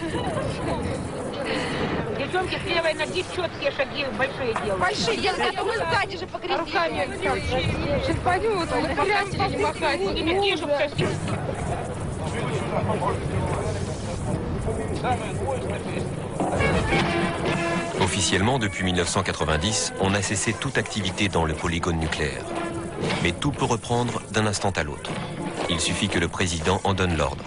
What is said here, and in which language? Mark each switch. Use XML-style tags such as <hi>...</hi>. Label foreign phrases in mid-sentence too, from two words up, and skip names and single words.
<ru>Девчонки, первые ноги четкие шаги большие делают. Большие делают, а мы сзади же погребили. Руками сейчас пойдем, вот прям не махать. Не мягкие, чтобы совсем.</ru> <fr>Officiellement, depuis 1990, on a cessé toute activité dans le polygone nucléaire. Mais tout peut reprendre d'un instant à l'autre. Il suffit que le président en donne l'ordre.</fr>